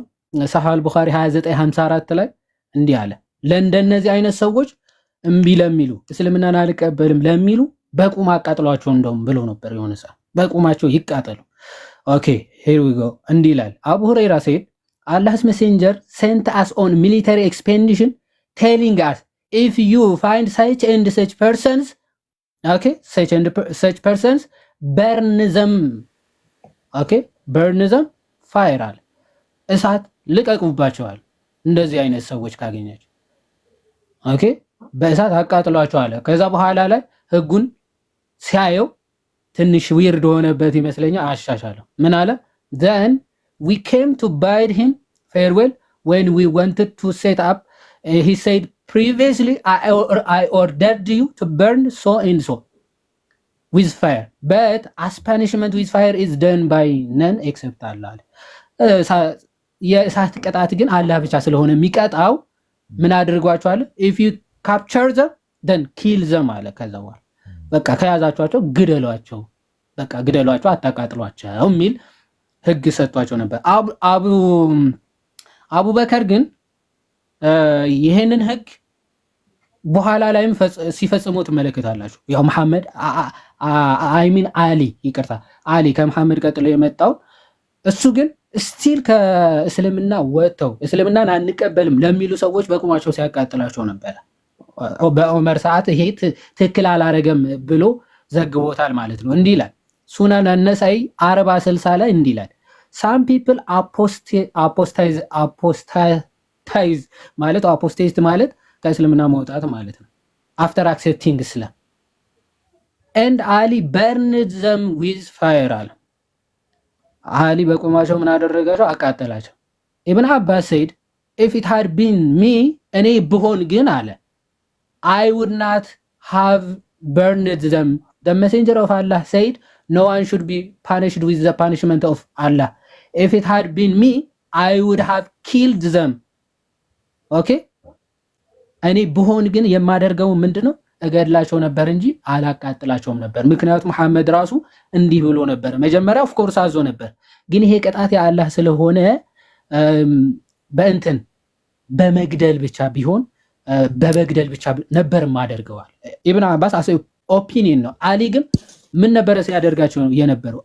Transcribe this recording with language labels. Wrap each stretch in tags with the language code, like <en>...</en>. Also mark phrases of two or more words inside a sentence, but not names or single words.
<am>ሰሒህ ቡኻሪ 2954 ላይ እንዲህ አለ፣ ለእንደነዚህ አይነት ሰዎች እምቢ ለሚሉ እስልምናን አልቀበልም ለሚሉ በቁም አቃጥሏቸው እንደውም ብሎ ነበር። የሆነ ሰዓት በቁማቸው ይቃጠሉ።</am> <en>okay here we go።</en> <am>እንዲህ ይላል አቡ ሁረይራ</am> <en>said Allah's messenger sent us on military expedition telling us if you find such and such persons, okay, such persons, burn them, okay, burn them, fire</en> <am>አለ። እሳት ልቀቁባቸዋል እንደዚህ አይነት ሰዎች ካገኛችሁ፣ ኦኬ፣ በእሳት አቃጥሏቸው አለ። ከዛ በኋላ ላይ ህጉን ሲያየው ትንሽ ዊርድ ሆነበት ይመስለኛል፣ አሻሻለው። ምን አለ?</am> <en>then we came to bid him farewell when we wanted to set up, he said previously I ordered you to burn so and so with fire, but as punishment with fire is done by none except Allah.</en> <am>የእሳት ቅጣት ግን አላህ ብቻ ስለሆነ የሚቀጣው ምን አድርጓቸዋል?</am> <en>if you capture them then kill them</en> <am>አለ። ከዛ በኋላ በቃ ከያዛቸዋቸው ግደሏቸው፣ በቃ ግደሏቸው፣ አታቃጥሏቸው የሚል ህግ ሰጥቷቸው ነበር። አቡበከር ግን ይሄንን ህግ በኋላ ላይም ሲፈጽሙ ትመለከታላችሁ። ያው መሐመድ አሊ ከመሐመድ ቀጥሎ የመጣው እሱ ግን ስቲል ከእስልምና ወጥተው እስልምናን አንቀበልም ለሚሉ ሰዎች በቁማቸው ሲያቃጥላቸው ነበር። በዑመር ሰዓት ይሄ ትክክል አላረገም ብሎ ዘግቦታል ማለት ነው። እንዲህ ይላል ሱናን አነሳይ 40/60 ላይ እንዲህ ይላል</am> <en>some people</en> <am>apostate ማለት አፖስቴት ማለት ከእስልምና መውጣት ማለት ነው።</am> <en>after accepting Islam and Ali burned them with fire</en> <am>አለ። አሊ በቁማቸው ምን አደረጋቸው?</am> <en>አቃጠላቸው። ኢብን አባስ said if it had been me</en> <am>እኔ ብሆን ግን አለ</am> <en>I would not have burned them. The messenger of Allah said no one should be punished with the punishment of Allah. If it had been me I would have killed them.</en> <am>Okay? እኔ ብሆን ግን የማደርገው ምንድነው? እገድላቸው ነበር እንጂ አላቃጥላቸውም ነበር። ምክንያቱም መሐመድ ራሱ እንዲህ ብሎ ነበር። መጀመሪያ</am> <en>of course</en> <am>አዞ ነበር፣ ግን ይሄ ቅጣት የአላህ ስለሆነ በእንትን በመግደል ብቻ ቢሆን በመግደል ብቻ ነበር ማደርገዋል። ኢብኑ አባስ ኦፒኒየን ነው። አሊ ግን ምን ነበረ ሲያደርጋቸው የነበረው?</am>